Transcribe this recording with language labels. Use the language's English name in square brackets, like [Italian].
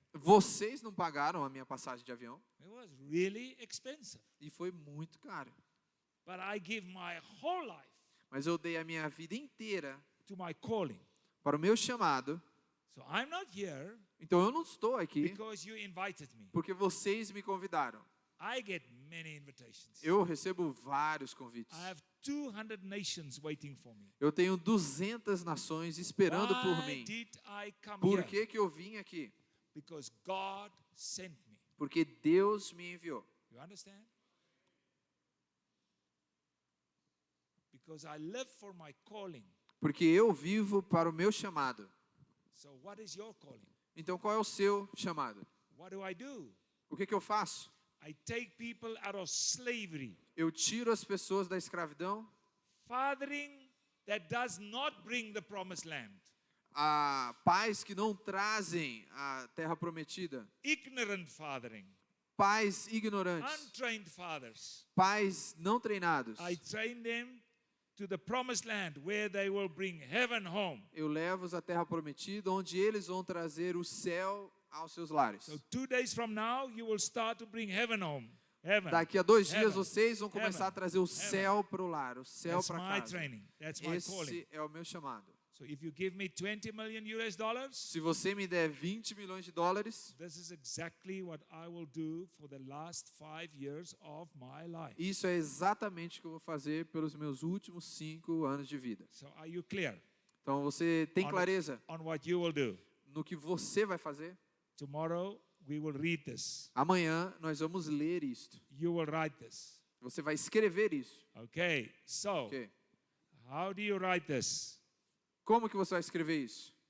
[Portuguese] Vocês não pagaram a minha passagem de avião [English] It was really expensive. [Portuguese] e foi muito caro. [English] But I give my whole life [Portuguese] Mas eu dei a minha vida inteira [English] to my calling. [Portuguese] para o meu chamado. [English] So I'm not here [Portuguese] Então eu não estou aqui [English] because you invited me. [Portuguese] porque vocês me convidaram. [English] I get many invitations. [Portuguese] Eu recebo vários convites. [English] I have 200 nations waiting for me. [Portuguese] Eu tenho 200 nações esperando por [English] Why [Portuguese] mim. [English] did I come [Portuguese] Por [English] here? [Portuguese] que eu vim aqui? [English] Because God sent me. [Portuguese] Porque Deus me enviou. [English] You understand? Because I live for my calling. [Portuguese] Porque eu vivo para o meu chamado. [English] So what is your calling? [Portuguese] Então qual é o seu chamado? [English] What do I do? [Portuguese] O que eu faço? [English] I take people out of slavery, [Portuguese] Eu tiro as pessoas da escravidão, [English] fathering that does not bring the promised land, [Portuguese] a pais que não trazem a terra prometida, [English] ignorant fathering, [Portuguese] pais ignorantes, [English] untrained fathers. [Portuguese] pais não treinados. [English] I train them to the promised land where they will bring heaven home. [Portuguese] Eu levo-os à terra prometida, onde eles vão trazer o céu aos seus lares. [English] So 2 days from now, you will start to bring heaven home. Heaven. [Portuguese] Daqui a 2 dias [English] Heaven. [Portuguese] vocês vão começar a trazer o [English] Heaven. [Portuguese] céu para o lar, o céu [English] That's [Portuguese] para [English] my [Portuguese] casa. [English] training. That's my calling. [Portuguese] Esse é o meu chamado. [English] So if you give me 20 million US dollars, [Portuguese] Se você me der 20 milhões de dólares, [English] this is exactly what I will do for the last 5 years of my life. [Portuguese] isso é exatamente o que eu vou fazer pelos meus últimos 5 anos de vida. [English] So are you clear [Portuguese] Então você tem [English] On- [Portuguese] clareza [English] on what you will do? [Portuguese] no que você vai fazer? [English] Tomorrow we will read this. [Portuguese] Amanhã nós vamos ler isto. [English] You will write this. [Portuguese] Você vai escrever isso. [English] Okay. So [Portuguese] Ok? [English] how do you write this? [Portuguese] Como que você vai escrever isso?